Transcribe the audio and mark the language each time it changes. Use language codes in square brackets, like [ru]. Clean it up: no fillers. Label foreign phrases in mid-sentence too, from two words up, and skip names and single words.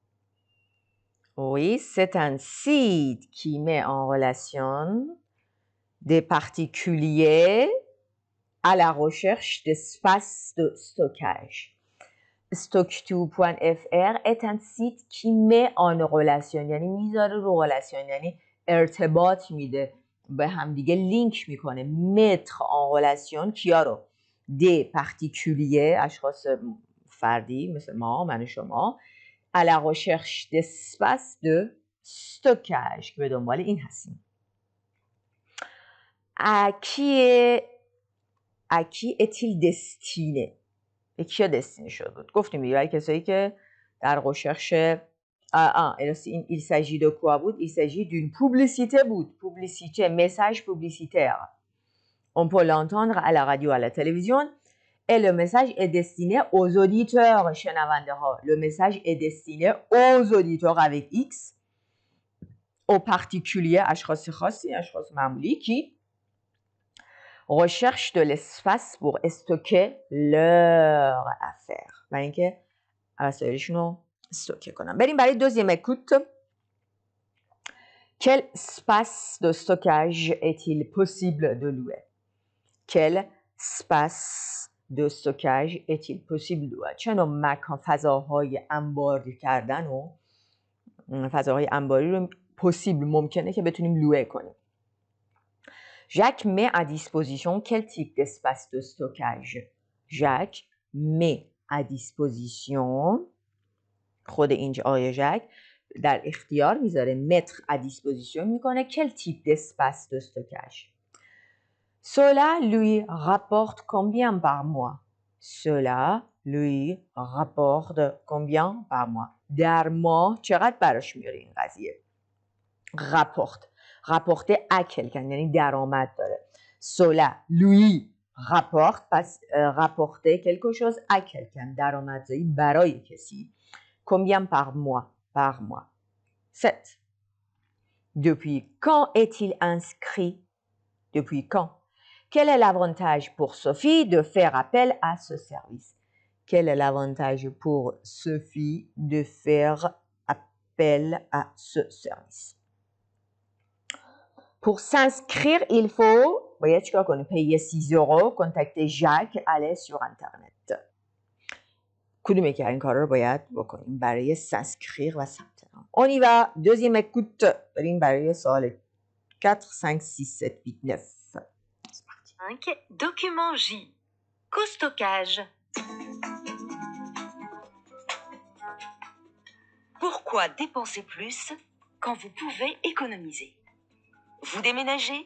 [fr] Oui, c'est un site qui met en relation des particuliers à la recherche d'espaces de stockage. Stock2.fr est un site qui met en relation، [fa] یعنی میذاره رو relation، یعنی ارتباط میده به هم دیگه، لینک میکنه. [fr] mettre en relation [fa] کیا رو؟ [fr] des particuliers، [fa] اشخاص فردی مثل ما، من و شما، [fr] à la recherche d'espace de stockage [fa] که به دنبال این هستیم. [fr] à qui est-il destiné؟ [fa] به کیا دستینه شده بود؟ گفتیم دیگه برای کسایی که در [fr] recherche il s'agit de quoi [fa] بود؟ [fr] il s'agit d'une publicité بود. publicité، message publicitaire. On peut l'entendre à la radio, à la télévision. Et le message est destiné aux auditeurs [fa] شنونده ها. [fr] Le message est destiné aux auditeurs avec X. aux particuliers، [fa] اشخاص خاصی، اشخاص معمولی کی [fr] recherche de l'espace pour stocker leur affaire، [fa] برای اینکه وسایلشون رو استوکه کنن. بریم برای [fr] deuxième écoute. Quel espace de stockage est-il possible de louer؟ Quel espace de stockage est-il possible de louer؟ [fa] چه نوع مکان، فضاهای انباری کردن و فضاهای انباری رو possible، ممکنه که بتونیم لوه کنیم. [fr] Jacques met à disposition quel type d'espace de stockage؟ Jacques met à disposition، [fa] خود اینجا آقای ژک در اختیار میذاره، [fr] mettre à disposition میکنه quel type d'espace de stockage؟ Cela lui rapporte combien par mois؟ Cela lui rapporte combien par mois؟ [fa] در ماه چقدر براش میاره این قضیه؟ [fr] rapporter à quelqu'un [fa] یعنی درآمد داره. [fr] Cela lui rapporte، پس rapporter quelque chose à quelqu'un، [fa] درآمدزایی برای کسی. [fr] Combien par mois؟ Par mois 7. Depuis quand est-il inscrit؟ Depuis quand? Quel est l'avantage pour Sophie de faire appel à ce service؟ Quel est l'avantage pour Sophie de faire appel à ce service؟ Pour s'inscrire, il faut [fa] باید چیکار کنیم؟ [fr] payer 6 euros، contacter Jacques، aller sur internet. [fa] کدوم یکی این کارا رو باید بکنیم برای s'inscrire و ثبت نام؟ [fr] On y va. Deuxième écoute. [fa] بریم برای سوال 4 5 6 7 8 9. [fr] C'est parti. 5. Document J. Co-stockage. Pourquoi dépenser plus quand vous pouvez économiser? Vous déménagez?